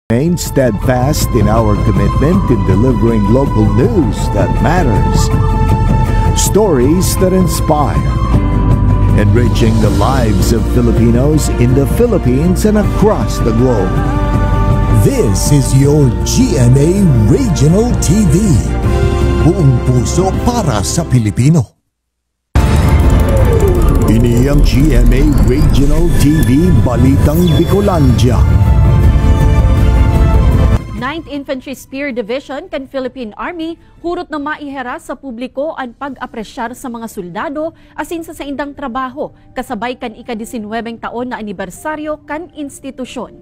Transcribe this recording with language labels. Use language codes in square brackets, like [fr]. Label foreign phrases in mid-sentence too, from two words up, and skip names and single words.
[en] Remain steadfast in our commitment in delivering local news that matters, stories that inspire, enriching the lives of Filipinos in the Philippines and across the globe. This is your GMA Regional TV. [tl] Buong puso para sa Pilipino. [bik] Ini ang GMA Regional TV Balitang Bicolandia. 9th Infantry Spear Division kan Philippine Army hurot na maihera sa publiko ang pag-apresyar sa mga soldado asin sa saindang trabaho kasabay kan ika-19 taon na anibersaryo kan institusyon.